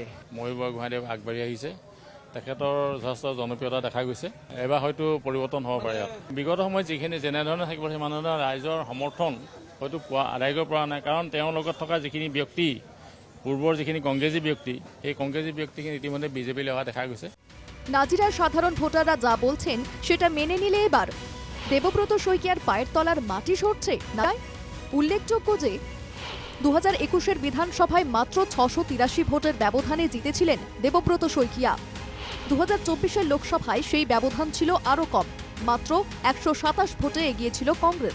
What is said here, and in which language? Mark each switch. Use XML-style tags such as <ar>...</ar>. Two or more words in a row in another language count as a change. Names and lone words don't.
<as>ময়ূৰ গুৱাহাটী আগবাঢ়ি আহিছে, তেখেতৰ যথেষ্ট জনপ্ৰিয়তা দেখা গৈছে। এবাৰ হয়তো পৰিৱৰ্তন হ'ব পাৰে। বিগত সময়ত যিখিনি যেনেধৰণে থাকিব সিমানেধৰণে ৰাইজৰ সমৰ্থন হয়তো আদায় কৰিব পৰা নাই, কাৰণ তেওঁৰ লগত থকা যিখিনি ব্যক্তি পূৰ্বৰ যিখিনি কংগ্ৰেছী ব্যক্তি, এই কংগ্ৰেছী ব্যক্তিখিনি ইতিমধ্যে বিজেপিলৈ অহা দেখা গৈছে।</as> <bn>নাজিরার সাধারণ ভোটাররা যা বলছেন সেটা মেনে নিলে এবার দেবব্রত শইকীয়ার পায়ের তলার মাটি সরছে না। উল্লেখযোগ্য যে 2021-এর বিধানসভায় মাত্র 683 ভোটের ব্যবধানে জিতেছিলেন দেবব্রত শইকীয়া। 2024-এর লোকসভায় সেই ব্যবধান ছিল আরও কম, মাত্র 127 ভোটে এগিয়েছিল কংগ্রেস।</bn>